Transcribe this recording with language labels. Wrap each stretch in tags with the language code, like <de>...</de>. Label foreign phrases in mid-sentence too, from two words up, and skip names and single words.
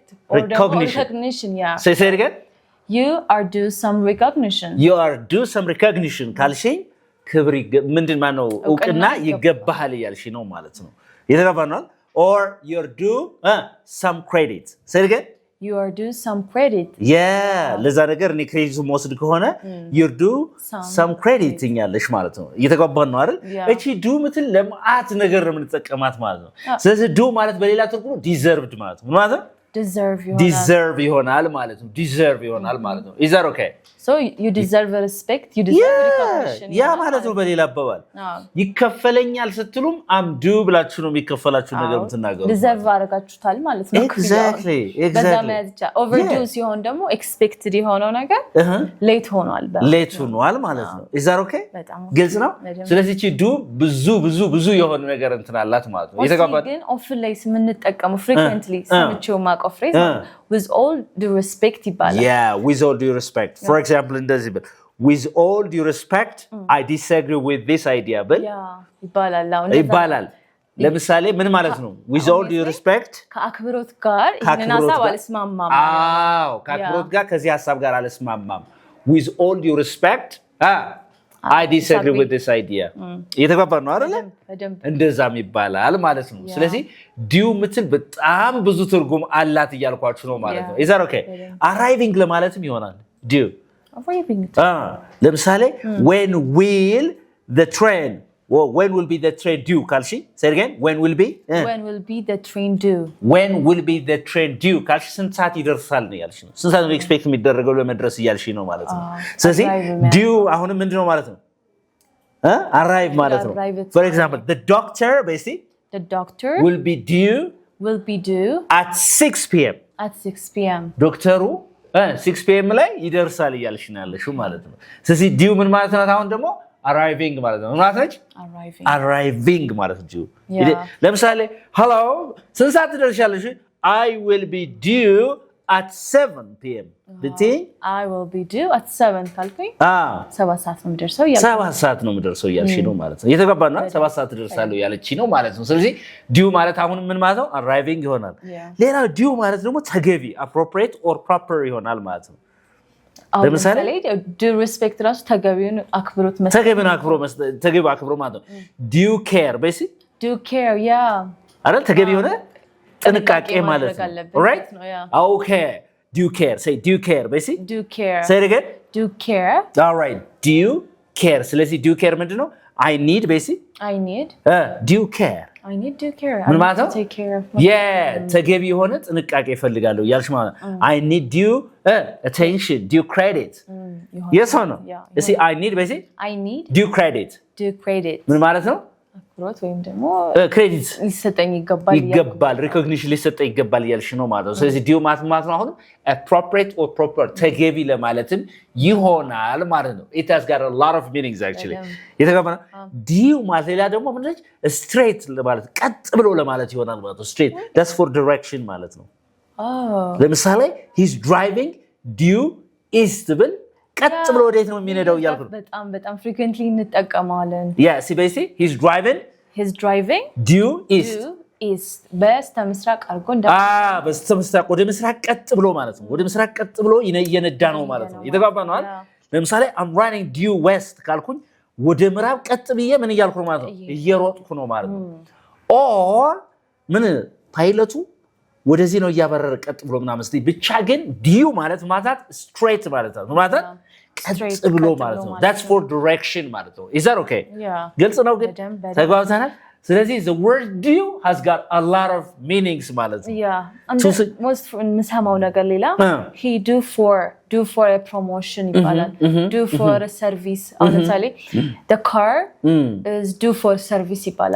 <en>or recognition. Yeah. Say it again. You are due some recognition. You are due some recognition</en> <am>ካልሽኝ ክብር ምንድን ማነው እውቅና ይገባሃል እያልሽ ነው ማለት ነው። የተገባናል</am> <en>or you're due some credit. Say it again. You are due some credit. Yeah,</en> <am>ለዛ ነገር እኔ ክሬዲት መውሰድ ከሆነ</am> <en>you're due some credit</en> <am>እኛለሽ ማለት ነው። እየተገባን ነው አይደል? እቺ ዱ ምትል ለማአት ነገር ነው የምንጠቀማት ማለት ነው። ስለዚህ ዱ ማለት በሌላ ትርጉሙ deserved ማለት ነው። ማለት deserve ይሆናል ማለት ነው። deserve ይሆናል ማለት ነው።</am> <en>Is that okay? So you deserve respect, you deserve recognition.</en> <am>ያ ማለት ነው በሌላ አባባል ይከፈለኛል ስትሉም</am> <en>I'm due</en> <am>ብላችሁ ነው የሚከፈላችሁ ነገር የምትናገሩ deserve አደረጋችሁታል ማለት ነው።</am> <en>Exactly.</en> <am>Overdue ሲሆን ደግሞ expected የሆነው ነገር late ሆኗል ማለት ነው።</am> <en>Is that okay?</en> <am>ግልጽ ነው። ስለዚህ እቺ ዱ ብዙ የሆነ ነገር እንትናላት ማለት ነው። የተጋባን ግን often ላይ የምንጠቀመው frequently ሰምቼው ማቀው</am> <en>phrase with all due respect</en> <am>ይባላል።</am> <en>Yeah, with all due respect. For example,</en> <am>እንደዚህ ብል</am> <en>with all due respect, I disagree with this idea</en> <am>ብል ይባላል። ለምሳሌ ምን ማለት ነው?</am> <en>with all due respect</en> <am>ከአክብሮት ጋር ይሄንን ሐሳብ አልስማማም። ከአክብሮት ጋር ከዚህ ሐሳብ ጋር አልስማማም።</am> <en>with all due respect, I disagree with this idea.</en> <am>እየተግባባን ነው አይደል? እንደዛም ይባላል ማለት ነው። ስለዚህ ዲው ምትል በጣም ብዙ ትርጉም አላት እያልኳችሁ ነው ማለት ነው።</am> <en>Is that okay?</en> <am>Arriving ለማለትም ይሆናል ዲው።</am> <en>Arriving. ለምሳሌ when will the train due ካልሽ say it again. When will be the train due? When will be the train due</en> <am>ካልሽ ስንት ሰዓት ይደርሳል ነው ያልሽ ነው። ስንት ሰዓት ነው ኤክስፔክት የሚደረገው ለመድረስ እያልሽ ነው ማለት ነው። ስለዚህ due አሁንም ምንድነው ማለት ነው?</am> <en>arrive</en> <am>ማለት ነው።</am> <en>For example, the doctor will be due at 6 p.m. at 6 p.m.</en> <am>ዶክተሩ 6 p.m. ላይ ይደርሳል እያልሽ ነው ያለሽው ማለት ነው። ስለዚህ due ምን ማለት ነው? አሁን ደግሞ arriving ማለት ነው። ማለት ነች arriving ማለት ነው። ለምሳሌ hello ስንት ሰዓት ትደርሻለሽ?</am> <en>I will be due at 7 p.m. ብትይኝ I will be due at 7</en> <am>ካልኩኝ 7 ሰዓት ነው የምደርሰው 7 ሰዓት ነው የምደርሰው እያልሽ ነው ማለት ነው። እየተገባና 7 ሰዓት እደርሳለሁ ያለች ነው ማለት ነው። ስለዚህ due ማለት አሁን ምን ማለት ነው? arriving ይሆናል። ሌላው due ማለት ደግሞ ተገቢ</am> <en>appropriate or proper</en> <am>ይሆናል ማለት ነው። ለምሳሌ</am> <en>due respect</en> <am>ራሱ ተገቢውን አክብሮት መስጠት ተገቢውን አክብሮ ማለት ነው።</am> <en>due care basically due care</en> <am>አይደል? ተገቢ የሆነ ጥንቃቄ ማለት ነው።</am> <en>right okay due care say due care basically due care say it again due care all right due care ስለዚህ due care ምንድነው? I need basically I need due care I need due care</en> <am>ምን ማለት ነው?</am> <en>take care of my</en> <am>ተገቢ የሆነ ጥንቃቄ እፈልጋለሁ ያልሽ ማለት ነው።</am> <en>I need due attention due credit yes or no you see I need basically I need due credit</en> <am>ምን ማለት ነው? አክብሮት ወይም ደግሞ ክሬዲት ሊሰጠኝ ይገባል ሪኮግኒሽን ሊሰጠኝ ይገባል ያልሽ ነው ማለት ነው። ስለዚህ due ማለት ነው አሁን</am> <en>appropriate or proper</en> <am>ተገቢ ለማለትም ይሆናል ማለት ነው።</am> <en>it has got a lot of meanings actually</en> <am>የተገባና due ማለት ሌላ ደግሞ ምንድነው? straight ለማለት ቀጥ ብሎ ለማለት ይሆናል ማለት ነው። straight</am> <en>that's for direction</en> <am>ማለት ነው። ለምሳሌ</am> <en>he's driving due east</en> <am>ብል ቀጥ ብሎ ወዴት ነው የሚነዳው እያልኩ ነው። በጣም frequently እንጠቀማለን።</am> <en>see basically he's driving due east</en> <am>በስተምስራቅ አድርጎ በስተምስራቅ ወደ ምስራቅ ቀጥ ብሎ ማለት ነው። ወደ ምስራቅ ቀጥ ብሎ እየነዳ ነው ማለት ነው። የተግባባ ነው አይደል? ለምሳሌ</am> <en>I'm running due west</en> <am>ካልኩኝ ወደ ምዕራብ ቀጥ ብዬ ምን እያልኩ ነው ማለት ነው? እየሮጥኩ ነው ማለት ነው። or ምን ፓይለቱ ወደዚህ ነው እያበረረ ቀጥ ብሎ ምናምን እስቲ ብቻ ግን due ማለት straight ማለት ነው ማለት ቀጥ ብሎ ማለት ነው።</am> <en>that's for direction</en> <am>ማለት ነው።</am> <en>is that okay</en> <am>ግልጽ ነው ግን ተግባብተናል። ስለዚህ</am> <en>the word due has got a lot of meanings</en> <am>ማለት ነው።</am> <en>most</en> <am>የምሰማው ነገር ሌላ</am> <en>he due for a promotion ይባላል due for a service</en> <am>አሁን ለምሳሌ</am> <en>the car is due for service ይባላል</en>